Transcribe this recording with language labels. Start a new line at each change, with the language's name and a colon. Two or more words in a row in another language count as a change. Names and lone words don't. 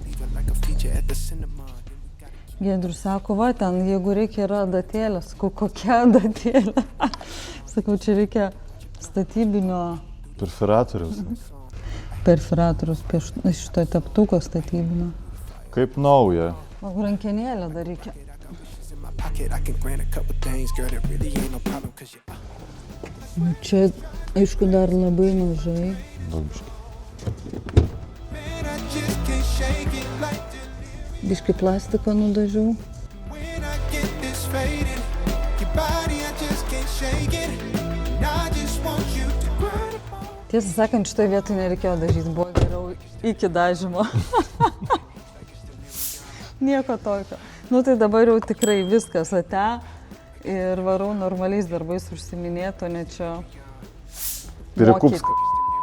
Lithuanian: Giedrius sako, va ten, jeigu reikia yra adatėlė. Sakau, kokia adatėlė? Sakau, čia reikia statybinio Perfiratorius. šito teptuko statybinio. Kaip nauja. O rankenėlę dar reikia.
English: In my pocket, I can grant a couple things, girl, that really ain't no problem, cause you
Lithuanian: Čia, aišku, dar labai mažai. Daug biškai. Man,
English: I just can't shake it like the
Lithuanian: Biškai plastiką nudažiau.
English: when I get this faded. Your body, I just can't shake it. And I just want you to grind upon.
Lithuanian: Tiesą sakant, šitoje vietoje nereikėjo dažyti, buvo geriau iki dažymo. Nieko tokio. Nu tai dabar jau tikrai viskas ate ir varau normaliais darbais užsiminėto, ne čia Pirikupska.